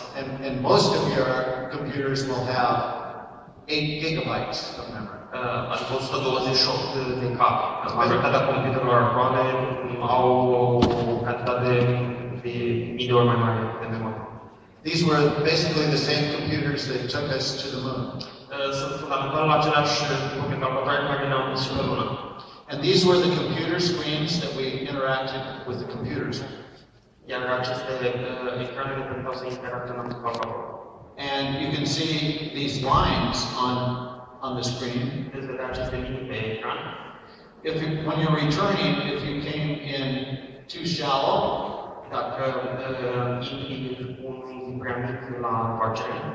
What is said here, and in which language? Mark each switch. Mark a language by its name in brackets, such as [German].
[English] And most of your computers will have 8 gigabytes of memory. [Romanian] Adică 128 de cap. Majoritatea computerelor actuale au o cantitate de mii de ori mai mare de memorie. [English] These were basically the same computers that took us to the moon. [Romanian] Sunt fundamental aceleași tipuri de calculatoare care ne-au dus și pe lună. [English] And these were the computer screens that we interacted with the computers. [Romanian] Iar aceste ecrane ne permiteau să interacționăm cu calculatorul. [English] And you can see these lines on the screen. [Romanian] Veți vedea aceste linii pe ecran. [English] When you're returning, if you came in too shallow, [Romanian] Dacă intri un prea mic la întoarcere